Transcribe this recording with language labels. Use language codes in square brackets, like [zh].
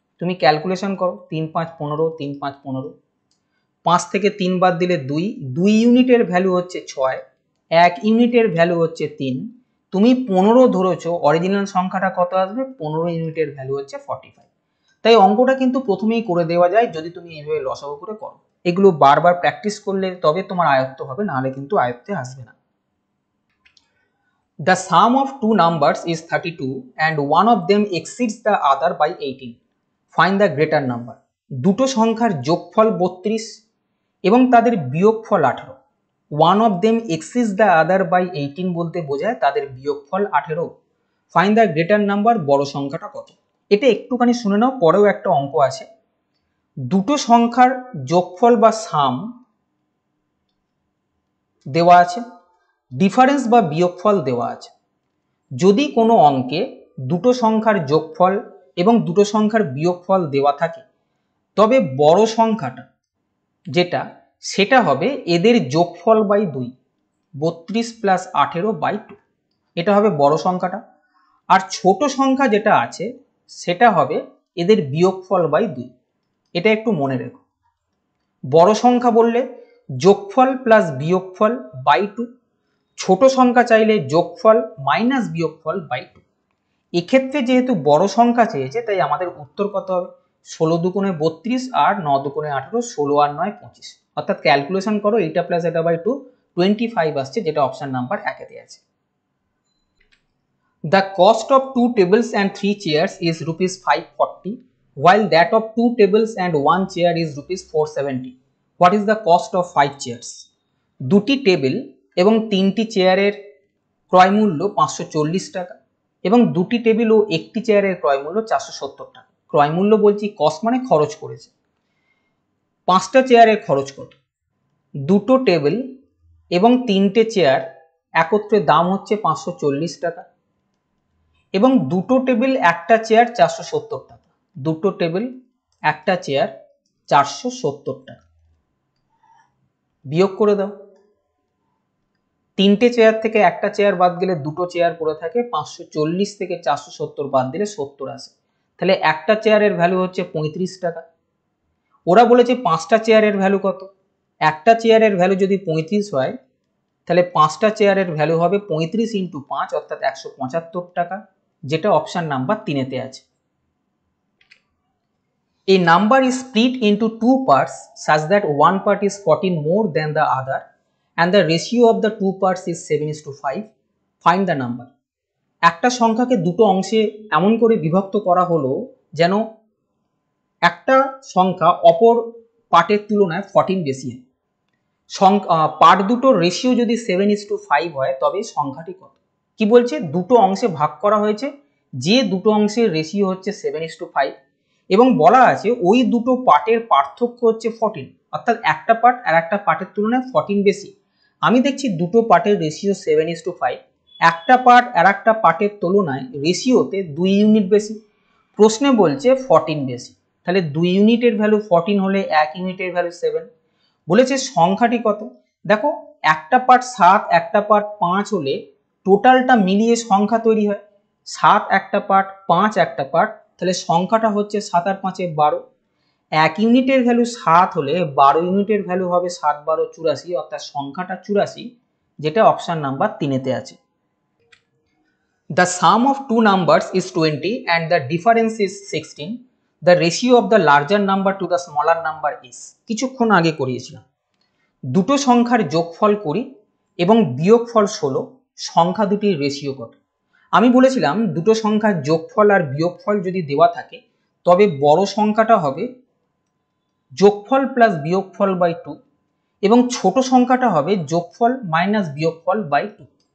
[bn] তুমি ক্যালকুলেশন করো, 3 5 15, 3 5 15, 5 থেকে 3 বাদ দিলে 2, 2 ইউনিটের ভ্যালু হচ্ছে 6, 1 ইউনিটের ভ্যালু হচ্ছে 3, তুমি 15 ধরেছো, অরিজিনাল সংখ্যাটা কত আসবে, 15 ইউনিটের ভ্যালু হচ্ছে 45। তাই অঙ্কটা কিন্তু প্রথমেই করে দেওয়া যায় যদি তুমি এইভাবে লসাগু করে করো। এগুলো বারবার প্র্যাকটিস করলে তবে তোমার আয়ত্ত হবে, নাহলে কিন্তু আয়ত্তে আসবে না। [en] The sum of two numbers is 32 and one of them exceeds the other by 18. Find the greater number. [bn] দুটো সংখ্যার যোগফল 32 এবং তাদের বিয়োগফল 18। [en] One of them exceeds the other by 18 [bn] বলতে বোঝায় তাদের বিয়োগফল 18। [en] Find the greater number, [bn] বড় সংখ্যাটা কত। এটা একটুখানি শুনে নাও, পরেও একটা অঙ্ক আছে। দুটো সংখ্যার যোগফল বা সাম দেওয়া আছে, ডিফারেন্স বা বিয়োগফল দেওয়া আছে। যদি কোনো অঙ্কে দুটো সংখ্যার যোগফল এবং দুটো সংখ্যার বিয়োগফল দেওয়া থাকে, তবে বড় সংখ্যাটা যেটা সেটা হবে এদের যোগফল বাই 2, 32 প্লাস 18 বাই 2, এটা হবে বড় সংখ্যাটা। আর ছোট সংখ্যা যেটা আছে সেটা হবে এদের বিয়োগফল বাই 2, এটা একটু মনে রেখো। বড় সংখ্যা বললে যোগফল প্লাস বিয়োগফল বাই 2, ছোট সংখ্যা চাইলে যোগফল মাইনাস বিয়োগফল বাই 2। এক্ষেত্রে যেহেতু বড় সংখ্যা চেয়েছে তাই আমাদের উত্তর কত হবে, 16 দুগুণে 32 আর 9 দুগুণে 18, 16 আর 9 25, অর্থাৎ ক্যালকুলেশন করো, এটা প্লাস এটা বাই 2 25 আসছে, যেটা অপশন নাম্বার 1-এ আছে। [en] The cost of 2 tables and 3 chairs is rupees 540, while that of 2 tables and 1 chair is rupees 470. What is the cost of 5 chairs? [bn] দুটি টেবিল এবং 3টি চেয়ারের ক্রয় মূল্য 540 টাকা এবং দুটি টেবিল ও একটি চেয়ারের ক্রয় মূল্য 470 টাকা। ক্রয় মূল্য বলছি, কস্ট মানে খরচ করেছে। 5টা চেয়ারের খরচ কত? দুটো টেবিল এবং 3টে চেয়ার একত্রে দাম হচ্ছে 540 টাকা এবং দুটো টেবিল একটা চেয়ার 470 টাকা। দুটো টেবিল একটা চেয়ার 470 টাকা, বিয়োগ করে দাও। 3টে চেয়ার থেকে একটা চেয়ার বাদ গেলে দুটো চেয়ার পড়ে থাকে, 540 থেকে 470 বাদ দিলে 70 আসে, তাহলে একটা চেয়ারের ভ্যালু হচ্ছে 35 টাকা। ওরা বলেছে 5টা চেয়ারের ভ্যালু কত, একটা চেয়ারের ভ্যালু যদি 35 হয় তাহলে 5টা চেয়ারের ভ্যালু হবে 35 ইন্টু 5 অর্থাৎ 175 টাকা, যেটা অপশন নাম্বার 3-এতে আছে। A number is split into two parts such that one part is 14 more than the other and the ratio of the two parts is 7:5. Find the number. একটা সংখ্যাকে দুটো অংশে এমন করে বিভক্ত করা হলো যেন একটা সংখ্যা অপর পার্টের তুলনায় 14 বেশি হয়। পার্ট দুটোর রেশিও যদি 7:5 হয় তবে সংখ্যাটি কত। কি বলছে, দুটো অংশে ভাগ করা হয়েছে, যে দুটো অংশের রেশিও হচ্ছে 7:5 এবং বলা আছে ওই দুটো পার্টের পার্থক্য হচ্ছে 14, অর্থাৎ একটা পার্ট আর একটা পার্টের তুলনায় 14 বেশি। আমি দেখছি দুটো পার্টের রেশিও 7:5, একটা পার্ট আর একটা পার্টের তুলনায় রেশিওতে 2 ইউনিট বেশি, প্রশ্নে বলছে 14 বেশি, তাহলে 2 ইউনিটের ভ্যালু 14 হলে 1 ইউনিটের ভ্যালু 7। বলেছে সংখ্যাটি কত, দেখো একটা পার্ট 7 একটা পার্ট 5 হলে টোটালটা মিলিয়ে সংখ্যা তৈরি হয়, 7 একটা পার্ট 5 একটা পার্ট, তাহলে সংখ্যাটা হচ্ছে 7 আর 5 12। 1 ইউনিটের ভ্যালু 7 হলে 12 ইউনিটের ভ্যালু হবে 7 12 84, অর্থাৎ সংখ্যাটা 84, যেটা অপশন নাম্বার 3-তে আছে। [en] The sum of two numbers is 20 and the difference is 16. The ratio of the larger number to the smaller number is, [bn] কিছুক্ষণ আগে করিয়েছিলাম, দুটো সংখ্যার যোগফল 20 এবং বিয়োগফল 16, সংখ্যা দুটির রেশিও কত। আমি বলেছিলাম দুটো সংখ্যার যোগফল আর বিয়োগফল যদি দেওয়া থাকে তবে বড় সংখ্যাটা হবে যোগফল প্লাস বিয়োগফল বাই 2 এবং ছোট সংখ্যাটা হবে যোগফল মাইনাস বিয়োগফল বাই 2।